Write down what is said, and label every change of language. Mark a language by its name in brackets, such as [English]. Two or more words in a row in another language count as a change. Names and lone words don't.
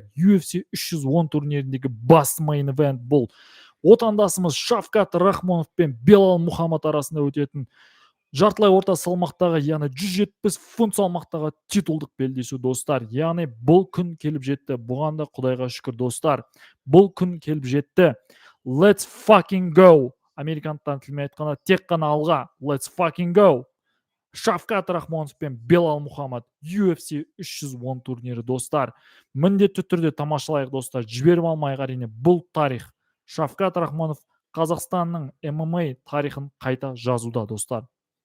[Kazakh] UFC 310 турниріндегі басты [English] main event [Kazakh] бұл отандасымыз Шавкат Рахмонов пен Белал Мұхаммад арасында өтетін жартылай орта салмақтағы, яғни 170 фунт салмақтағы титулдық белдесу достар. Яғни бұл күн келіп жетті. Бұған да Құдайға шүкір достар. Бұл күн келіп жетті. [English] Let's fucking go. [Kazakh] Американдықтардың тілімен айтқанда тек қана алға. [English] Let's fucking go. [Kazakh] Шавкат Рахмонов пен Белал Мұхаммад UFC 310 турнирі достар. Міндетті түрде тамашалайық достар. Жіберіп алмайық әрине, бұл тарих. Шавкат Рахмонов Қазақстанның ММА тарихын қайта жазуда достар.